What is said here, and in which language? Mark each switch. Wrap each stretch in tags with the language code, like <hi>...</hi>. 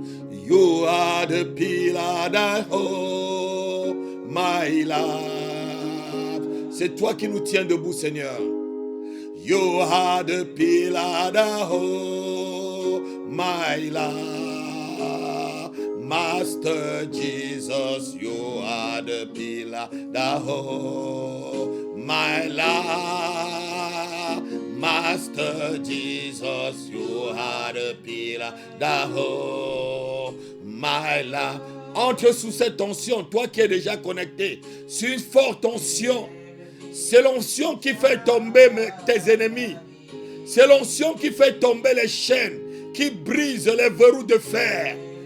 <en>You are the pillar that hold my life.</en> <fr>C'est toi qui nous tiens debout, Seigneur.</fr> <en>You are the pillar that hold my life. Master Jesus, you are the pillar that hold my life. Master Jesus, you are the pillar that hold my life.</en> <fr>Entre sous cette onction, toi qui es déjà connecté, c'est une forte onction. C'est l'onction qui fait tomber tes ennemis. C'est l'onction qui fait tomber les chaînes, qui brise les verrous de fer.</fr>